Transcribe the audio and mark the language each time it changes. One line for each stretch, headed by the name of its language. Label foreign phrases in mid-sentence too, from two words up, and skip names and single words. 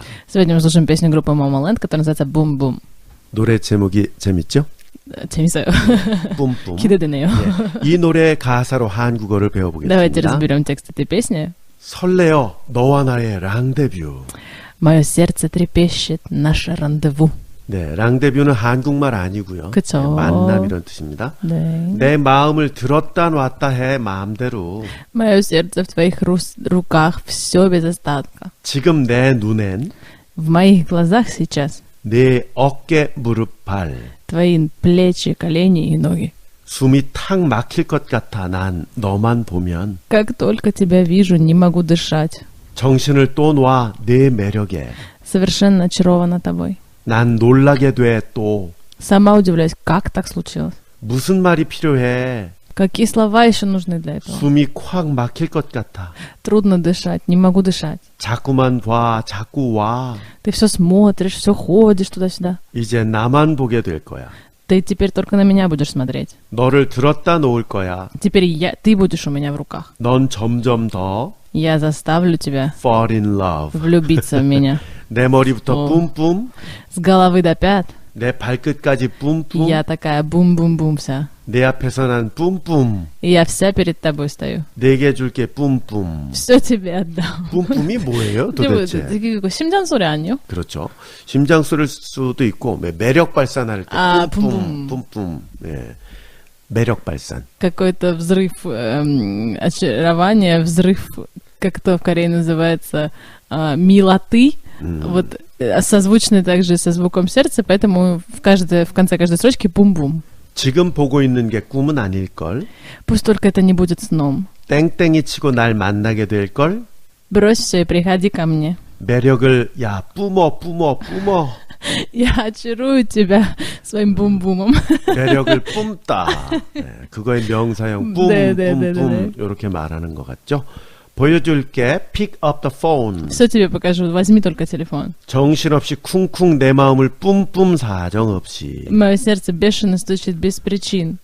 Russian: Сегодня мы слушаем песню группы Momoland, которая называется Boom Boom.
Korean: 노래 제목이 재밌죠? 재밌어요. 뿜뿜. 기대되네요. 예. 이 노래의 가사로 한국어를 배워보겠습니다.
Russian: Давайте разберем текст этой песни.
Korean: 설레어 너와 나의 랑데뷰.
Russian: Мое сердце трепещет, наше рандеву.
Korean: 네, 랑데뷰는 한국말 아니고요. 그쵸. 네, 만남 이런 뜻입니다. 네. 내 마음을 들었다 놨다 해 마음대로.
Russian: Мое сердце в твоих руках, все без остатка.
Korean: 지금 내 눈엔
Russian: В моих глазах сейчас
Korean: 내 어깨, 무릎, 발.
Russian: твои плечи, колени и ноги.
Korean: 숨이 탁 막힐 것 같아 난 너만 보면.
Russian: Как только тебя вижу, не могу дышать.
Korean: 정신을 또 놔 내 매력에.
Russian: Совершенно очарована тобой.
Korean: 난 놀라게 돼 또.
Russian: Сама удивляюсь, как так случилось?
Korean: 무슨 말이 필요해.
Russian: Какие слова еще нужны для этого?
Korean: 숨이 콱 막힐 것 같아.
Russian: Трудно дышать, не могу дышать.
Korean: 자꾸만 봐, 자꾸 와.
Russian: Ты все смотришь, все ходишь туда-сюда.
Korean: 이제 나만 보게 될 거야.
Russian: Ты теперь только на меня будешь смотреть.
Korean: 너를 들었다 놓을 거야.
Russian: Теперь ты будешь у меня в руках.
Korean: 넌 점점 더
Russian: Я заставлю тебя
English: fall in love.
Russian: влюбиться в меня.
Korean: 내 머리부터 어. 뿜뿜,
Russian: С головы до пят
Korean: 내 발끝까지 뿜뿜,
Russian: я такая бум-бум-бум вся.
Korean: 내 앞에서 난 뿜뿜,
Russian: И я вся перед тобой стою.
Korean: 내게 줄게 뿜뿜.
Russian: Все тебе отдам.
Korean: 뿜뿜이 뭐예요 도대체? 이거 심장 소리 아니요? 그렇죠. 심장 쏠 수도 있고 매력 발산할 때 아, 뿜뿜, 뿜뿜. 예. 매력 발산.
Russian: Какой-то взрыв очарования, взрыв, как это в Корее называется, милоты. Вот созвучный также со звуком сердца, поэтому в конце каждой строчки бум-бум.
Korean: 지금 보고 있는 게 꿈은 아닐걸?
Russian: Пусть только это не будет сном.
Korean: 땡땡이 치고 날 만나게 될걸?
Russian: Брось все и приходи ко мне.
Korean: 매력을 야 뿜어 뿜어 뿜어.
Russian: Я очарую тебя своим бум-бумом.
Korean: 매력을 뿜다. 네, 그거의 명사형 뿜, 네, 네, 뿜, 네, 네, 뿜 이렇게 말하는 것 같죠? 보여줄게.
English: Pick up the phone.
Russian: Все тебе покажу, возьми только телефон.
Korean: 정신없이 쿵쿵 내 마음을 뿜뿜 사정없이.
Russian: Мое сердце бешено стучит без причин.